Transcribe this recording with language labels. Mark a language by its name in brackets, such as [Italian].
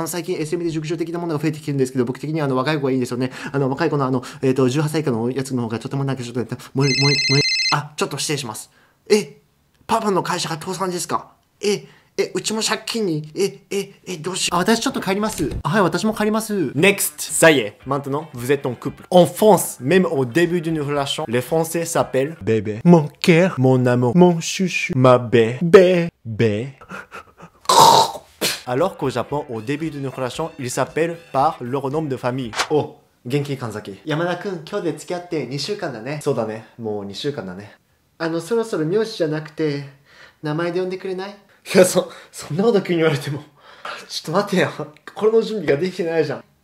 [Japanese] 最近 SM で熟女的なものが増えてきてるんですけど、僕的には若い子がいいんですよね。若い子の18歳以下のやつの方がとてもなんかちょっと、ちょっと失礼します。パパの会社が倒産ですか？うちも借金に、どうしよう。私ちょっと帰ります。はい、私も帰ります。Next! [French] Ça y est, maintenant, vous êtes en couple. En France, même au début d'une relation, les Français s'appellent bébé, mon cœur, mon amour, mon chouchou, ma bébé. Alors qu'au Japon, au début d'une relation, ils s'appellent par leur nom de famille. Oh, Genki Kanzaki. [Japanese] Yamada-kun, 今日で付き合って2週間だね。そうだね、もう2週間だね。そろそろ名字じゃなくて、名前で呼んでくれない？いや、そんなこと急に言われても。ちょっと待てよ。これの準備ができてないじゃん。